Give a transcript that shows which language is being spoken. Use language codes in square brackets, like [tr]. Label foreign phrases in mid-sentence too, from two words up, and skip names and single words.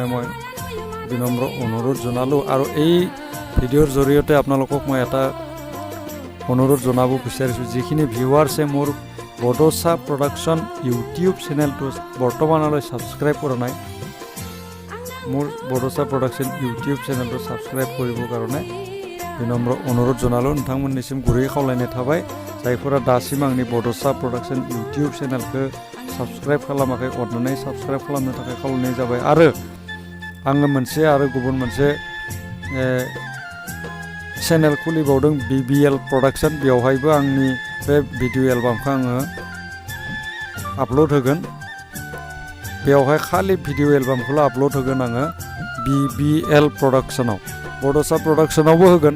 [as] মই বিনম্ৰ অনুৰোধ জনালোঁ আৰু এই ভিডিঅ'ৰ জৰিয়তে আপোনালোকক মই এটা অনুৰোধ জনাব বিচাৰিছোঁ যিখিনি ভিউৱাৰ্ছে মোৰ বড়োচা প্ৰডাকশ্যন ইউটিউব চেনেলটো বৰ্তমানলৈ ছাবস্ক্ৰাইব কৰা নাই মোৰ বড়োচা প্ৰডাকশ্যন ইউটিউব চেনেলটো ছাবস্ক্ৰাইব কৰিবৰ কাৰণে বিনম্र অনুৰোধ জনালোঁ [brx] नोंथांमोननिसिम गुरै खावलायनाय थाबाय जायफोरा दासिम आंनि बड'सा प्रडाक्शन इउटिउब चेनेलखौ साबस्क्राइब खालामाखै अननानै साबस्क्राइब खालामनो थाखाय खावलायनाय जाबाय आरो आङो मोनसे आरो गुबुन मोनसे चेनेल खुलिबावदों BBL प्रडाक्शन बेवहायबो आंनि बे [en] video album [brx] आङो आपल'ड होगोन बेवहाय खालि [en] video album' [brx] आपल'ड होगोन आङो BBL प्रडाक्शनाव बड'सा प्रडाक्शनावबो होगोन